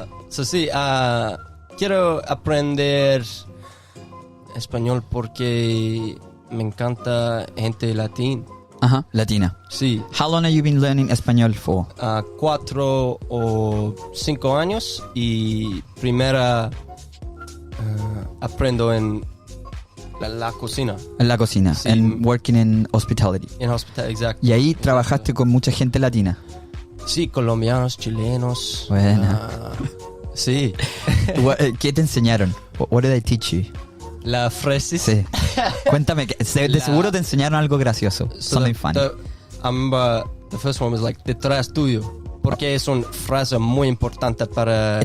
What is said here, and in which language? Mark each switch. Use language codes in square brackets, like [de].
[es] Sí, quiero aprender español porque me encanta gente latina. Ajá. Latina. Sí. [en] How long have you been learning español for? [es] 4 o 5 años y primera aprendo en la cocina. En la cocina. Sí. [en] And working in hospitality. [es] En hospital, exacto. Y ahí trabajaste con mucha gente latina. Sí, colombianos, chilenos. Buena. Sí. ¿Qué te enseñaron? [en] What did they teach you? [es] La fresa. Sí. Cuéntame, de seguro te enseñaron algo gracioso. [en] Something funny. I remember the first one was like, [es] detrás tuyo. Porque es una frase muy importante para